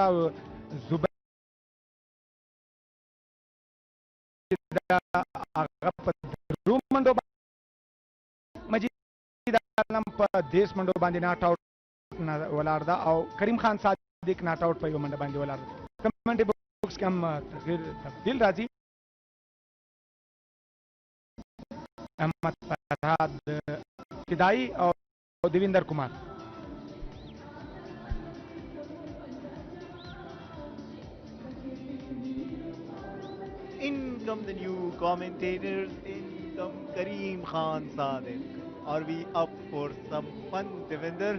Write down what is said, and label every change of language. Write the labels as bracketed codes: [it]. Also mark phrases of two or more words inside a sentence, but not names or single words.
[ps] او زبیر هغه په 3 منډو مجید عالم په 10 منډو باندې [en] not out [ps] ولاړ ده. او کریم خان صادق [en] not out [ps] په 1 منډه باندې ولاړ ده. [en] comment box [ps] کې هم تبدیل راځي. احمد فرهاد فدائی او دیویندر کمار. [en] In come the new commentators, in come Kareem Khan Sadiq. Are we up for some fun, Devinder?